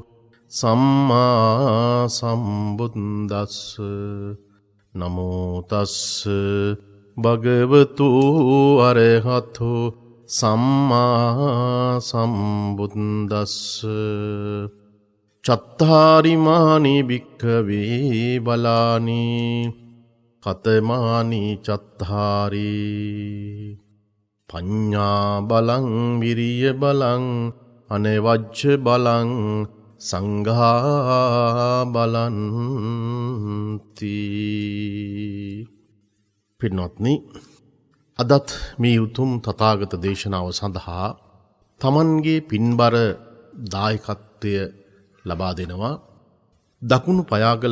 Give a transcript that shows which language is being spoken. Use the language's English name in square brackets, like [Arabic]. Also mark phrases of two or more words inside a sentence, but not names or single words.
[Pali] සම්මා සම්බුද්දස්ස නමෝ තස්ස භගවතු අරහතෝ සම්මා සම්බුද්දස්ස චත්තාරිමානි භික්ඛවේ බලානි කතමානි චත්තාරි පඤ්ඤා බලං විරිය බලං අනවජ්ජ බලං සංඝා බලන්ති. [Sinhala] පින්වත්නි, අදත් මේ උතුම් තථාගත දේශනාව සඳහා තමන්ගේ පින්බර දායකත්වය ලබා දෙනවා දකුණු පයාගල